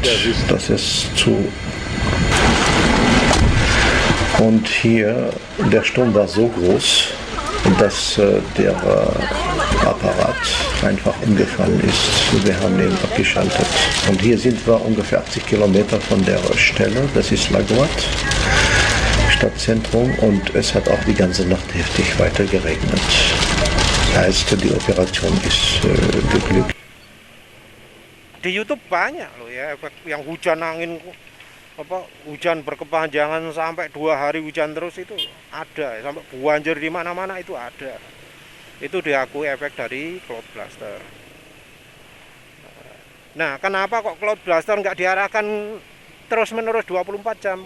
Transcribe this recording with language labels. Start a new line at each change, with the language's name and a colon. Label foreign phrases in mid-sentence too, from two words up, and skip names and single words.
German: Das ist und hier der Sturm war so groß, dass der Apparat einfach umgefallen ist. Wir haben ihn abgeschaltet. Und hier sind wir ungefähr 80 Kilometer von der Stelle. Das ist Lagoat, Stadtzentrum, und es hat auch die ganze Nacht heftig weiter geregnet. Heißt, die Operation ist geglückt.
Indonesian: Di YouTube banyak loh ya efek yang hujan angin, hujan berkepanjangan sampai 2 hari hujan terus itu ada, sampai banjir di mana-mana itu ada. Itu diakui efek dari cloudbuster. Nah, kenapa kok cloudbuster nggak diarahkan terus-menerus 24 jam?